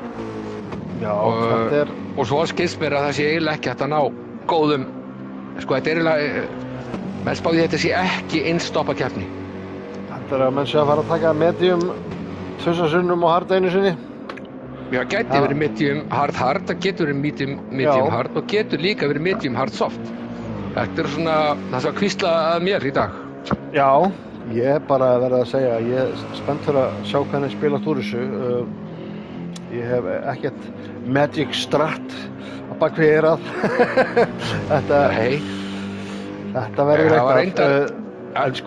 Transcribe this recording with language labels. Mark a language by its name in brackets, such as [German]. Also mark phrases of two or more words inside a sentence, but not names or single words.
[Icelandic] Já, þetta er... Og svo skilst mér að það sé eiginlega ekki hægt að ná góðum. Sko þetta er eiginlega, menn spáði þetta sé ekki innstoppa keppni. Þetta er að menn sé að fara að taka medium 2 sinnum og hard einu sinni. Já, gæti verið [English] medium hard, [Icelandic] það getur verið [English] medium hard [Icelandic] og getur líka verið [English] medium hard soft. [Icelandic] Þetta svona það sem hvísla að mér í dag. Já, ég er bara að verða að segja, ég er spennt fyrir að sjá hvernig spilast úr þessu. Ég hef ekkert [English] magic strat [Icelandic] á bakvið eyrað. Þetta verður eitthvað. En sko,